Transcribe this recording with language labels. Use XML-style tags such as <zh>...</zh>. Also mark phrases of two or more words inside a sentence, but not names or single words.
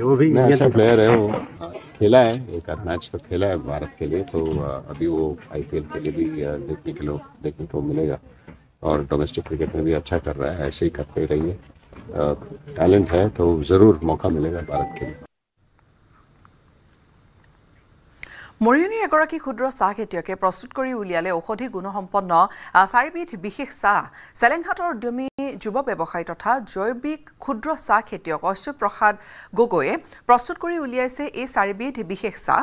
<hi>वो भी अच्छा प्लेयर है, वो खेला है, एक आध मैच तो खेला है भारत के लिए, तो अभी वो IPL के लिए भी देखने को मिलेगा और डोमेस्टिक क्रिकेट में भी अच्छा कर रहा है, ऐसे ही करते रहिए। टैलेंट है तो जरूर मौका मिलेगा भारत के लिए।</hi> <as>মৰিয়নিৰ এগৰাকী ক্ষুদ্ৰ চাহ খেতিয়কে প্ৰস্তুত কৰি উলিয়ালে ঔষধি গুণসম্পন্ন 4বিধ বিশেষ চাহ। চেলেংঘাটৰ উদ্যমী যুৱ ব্যৱসায়ী তথা জৈৱিক ক্ষুদ্ৰ চাহ খেতিয়ক অচ্যুত প্ৰসাদ গগৈয়ে প্ৰস্তুত কৰি উলিয়াইছে এই 4বিধ বিশেষ চাহ।</as>